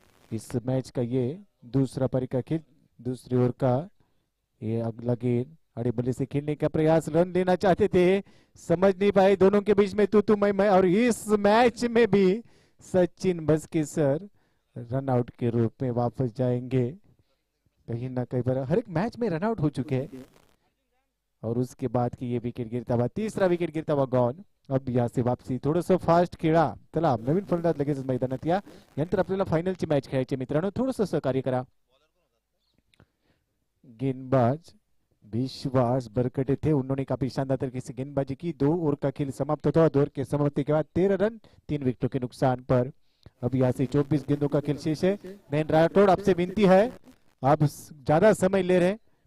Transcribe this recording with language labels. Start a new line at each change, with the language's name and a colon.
Hindi: इस मैच का ये दूसरा परिका खेल, दूसरी ओर का ये अगला गेंद, अड़े बल्ले से खेलने का प्रयास, रन लेना चाहते थे, समझ नहीं पाए, दोनों के बीच में तू मैं। और इस मैच में भी सचिन बस्केसर रन आउट के रूप में वापस जाएंगे। कहीं ना कहीं पर हर एक मैच में रन आउट हो चुके हैं। और उसके बाद की ये विकेट गिरता हुआ, तीसरा विकेट गिरता हुआ गॉन। अब यहाँ से वापसी,
Marathi: थोडस फास्ट खेळा, चला नवीन फलंदाज लगेच मैदानात या, नंतर आपल्याला फायनलची मॅच खेळायची मित्रांनो, थोडस सहकार्य करा।
Hindi: गेंदबाज विश्वास बरकटे थे, उन्होंने काफी शानदार तरीके से गेंदबाजी की। 2 ओवर का खेल समाप्त होता है, 2 ओवर के समाप्ति के बाद 13 रन 3 विकेटों के नुकसान पर। अब यहाँ से 24 गेंदों का खेल शेष है। नयन राठौड़ आपसे विनती है, आप ज्यादा समय ले रहे हैं,